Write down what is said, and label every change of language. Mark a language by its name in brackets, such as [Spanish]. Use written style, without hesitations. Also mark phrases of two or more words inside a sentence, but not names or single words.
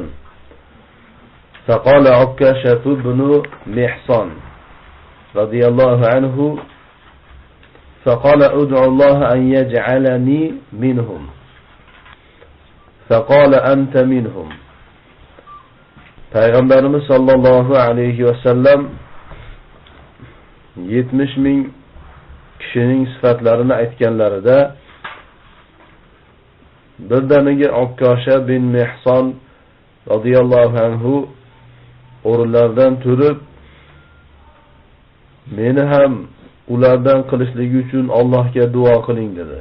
[Arabic] فقال عكاشة بن محصن رضي الله عنه فقال ادعو الله أن يجعلني منهم فقال أنت منهم. [Uzbek] Peygamberimiz [Arabic] صلى الله عليه وسلم [Uzbek] 70 ming kishining sifatlarini aytganlarida birdaniga Ukkasha bin Mihson [Arabic] رضي الله عنه [Uzbek] o'rinlaridan turib, meni ham ulardan qilishligi uchun Allohga duo qiling dedi.